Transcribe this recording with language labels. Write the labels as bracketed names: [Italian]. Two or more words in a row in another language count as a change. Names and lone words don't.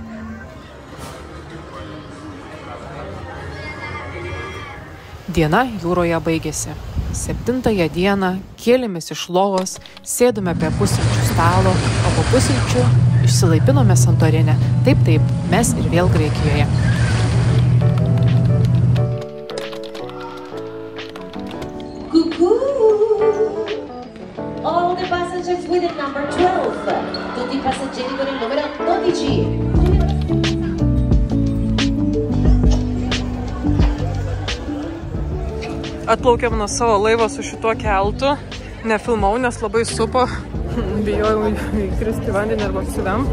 [Lithuanian] Diena jūroje baigėsi. 7 dieną kėlėmės iš lovos, sėdome prie pusryčių stalo, o po pusryčių išsilaipinome Santorinę. Taip, mes ir vėl Graikijoje. [English] All the passengers with the number 12. [Italian] Tutti i passeggeri con il numero 12. [Lithuanian] Atplaukėm nuo savo laivo su šituo keltu. Nefilmau, nes labai supo. Bijojau įkristi vandenį arba apsivemt.